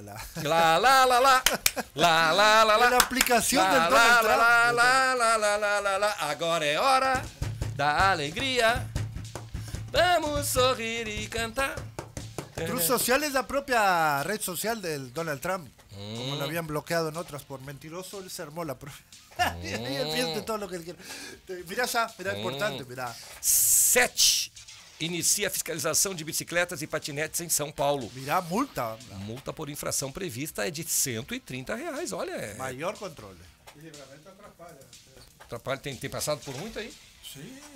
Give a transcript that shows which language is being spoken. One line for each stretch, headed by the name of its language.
Portuguese: la la la la la la la la la la la la la la la la la la la la. Agora é hora da alegria. Vamos sorrir e cantar. Truth Social é da própria rede social do Donald Trump.
Spanish: Como lo habían bloqueado en otras por mentiroso, él se armó la propia. Y él piensa todo lo que él quiere. Mira ya, mira, importante, mira.
Portuguese: SET inicia fiscalização de bicicletas e patinetes em São Paulo.
Spanish: Mira, multa.
Portuguese: A multa por infração prevista é de R$130, olha. Maior controle. Livramento atrapalha. Atrapalha, tem passado por muito aí? Sim.